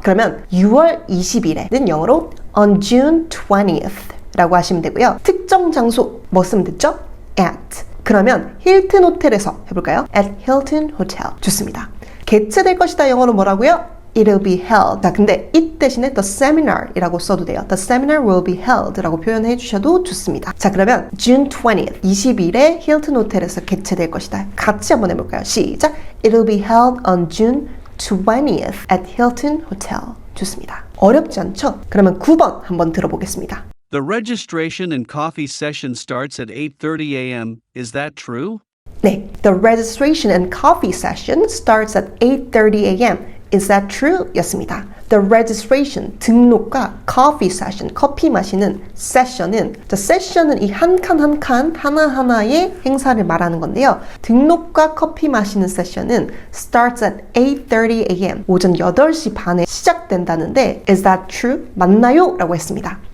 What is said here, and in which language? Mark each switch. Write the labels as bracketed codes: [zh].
[ko] 그러면 6월 20일에는 영어로 [en] on June 20th [ko] 라고 하시면 되고요. 특정 장소 뭐 쓰면 됐죠? At. 그러면 힐튼 호텔에서 해볼까요? [en] At Hilton Hotel. [ko] 좋습니다. 개최될 것이다 영어로 뭐라고요? [en] It'll be held. [ko] 자, 근데 이때 대신에 [en] the seminar [ko] 이라고 써도 돼요. [en] The seminar will be held [ko] 라고 표현해 주셔도 좋습니다. 자, 그러면 [en] June 20th, [ko] 20일에 힐튼 호텔에서 개최될 것이다. 같이 한번 해볼까요? 시작! [en] It'll be held on June 20th at Hilton Hotel. [ko] 좋습니다. 어렵지 않죠? 그러면 9번 한번 들어보겠습니다. [en] The registration and coffee session starts at 8:30 a.m. Is that true? [ko] 네, [en] the registration and coffee session starts at 8:30 a.m. Is that true? [ko] 였습니다. The registration, 등록과 coffee session, 커피 마시는 session은 session은 이 한 칸 한 칸 하나하나의 행사를 말하는 건데요. 등록과 커피 마시는 [en] session은 starts at 8:30 a.m. [ko] 오전 8시 반에 시작된다는데 [en] Is that true? [ko] 맞나요? 라고 했습니다.